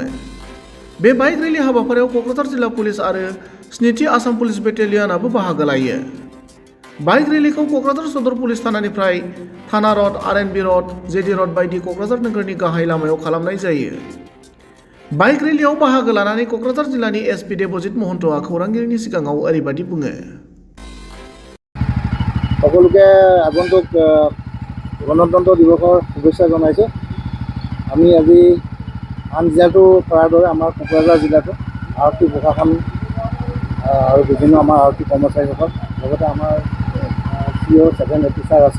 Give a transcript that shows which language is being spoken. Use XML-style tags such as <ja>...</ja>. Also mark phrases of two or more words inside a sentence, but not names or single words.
<brx>बे बाइक रेलि हाबाफारियाव क'क्राझार जिल्ला पुलिस आरो 7थि आसाम पुलिस बेटेलियनआबो बाहागो लायो। बाइक रेलिखौ क'क्राझार सदर पुलिस थानानिफ्राय थाना रड, आर.एन.बि. रड, जे.डि. रड बायदि क'क्राझार नोगोरनि गाहाय लामायाव खालामनाय जायो। बाइक रेलियाव बाहागो लानानै क'क्राझार जिल्लानि एस.पि. देबजित महन्तआ खौरांगिरिनि सिगाङाव ओरैबायदि बुङो।</brx> <as>সকলোকে আগন্তুক গণতন্ত্ৰ দিৱসৰ শুভেচ্ছা জনাইছোঁ। আমি আজি আন জিলাটো কৰাৰ দৰে আমাৰ কোকৰাঝাৰ জিলাটো আৰক্ষী প্ৰশাসন আৰু বিভিন্ন আমাৰ আৰক্ষী কৰ্মচাৰীসকল লগতে আমাৰ CEO 7 অফিচাৰ আছে।</as>